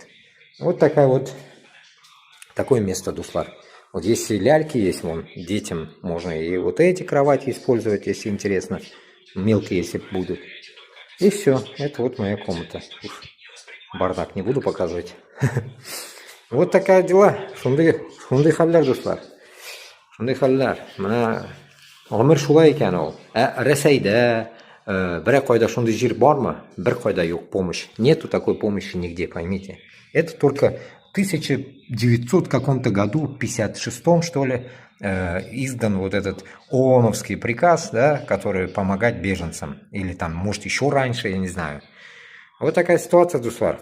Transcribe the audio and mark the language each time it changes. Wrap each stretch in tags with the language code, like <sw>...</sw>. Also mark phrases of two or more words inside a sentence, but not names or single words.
<ru>Вот такое место, дуслар. Вот если ляльки есть, вон, детям можно и вот эти кровати использовать, если интересно. Мелкие, если будут. И все, это вот моя комната. Бардак не буду показывать. Вот такая дела.</ru> <tt>Шундай халлар, дуслар. Шундай халлар. Мына гомер шулай икән ул. Рәсәйдә бер кайда шундый җир бармы? Бер кайда юк помощь.</tt> <ru>Нету такой помощи нигде, поймите. Это только в 1900 каком-то году, 56-м, что ли, издан вот этот ООНовский приказ, да, который помогать беженцам. Или там, может, еще раньше, я не знаю. Вот такая ситуация, дуслар.</ru>